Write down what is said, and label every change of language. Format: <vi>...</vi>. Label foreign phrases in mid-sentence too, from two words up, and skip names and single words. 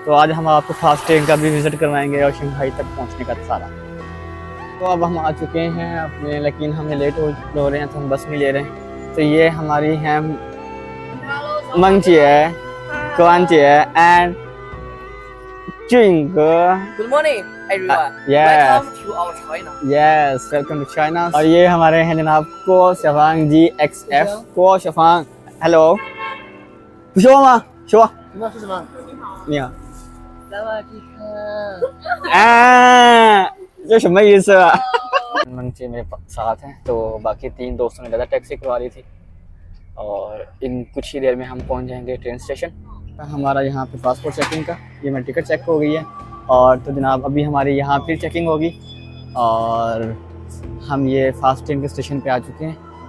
<hi>तो आज हम आपको</hi> <en>fast train</en> <hi>का भी विज़िट करवाएंगे और शंघाई तक पहुँचने का सारा। तो अब हम आ चुके हैं अपने, लेकिन हमें लेट हो रहे हैं तो हम बस नहीं ले रहे हैं। तो ये हमारी हैं मंगचिए, कुआनचिए एंड चिंग।</hi> <en>Good morning, everyone. yes. Welcome to our China. Yes, welcome to China.</en> <hi>और ये हमारे हैं जनाब को शफांग जी XF को शफांग।</hi> <zh>हेलो 不说吗？说。那是什么？你好。</zh> <th>萨瓦迪卡。</th> <zh>啊，这什么意思啊？</zh> <hi>मंगची मेरे साथ हैं, तो बाकी 3 दोस्तों ने ज़्यादा टैक्सी करवा ली थी और इन कुछ ही देर में हम पहुंच जाएंगे ट्रेन स्टेशन। हमारा यहाँ पे</hi> <en>passport checking</en> <hi>का ये मेरी टिकट चेक हो गई है। और तो जनाब अभी हमारी यहाँ फिर चेकिंग होगी और हम ये</hi> <en>fast train</en> <hi>के स्टेशन पे आ चुके हैं।</hi>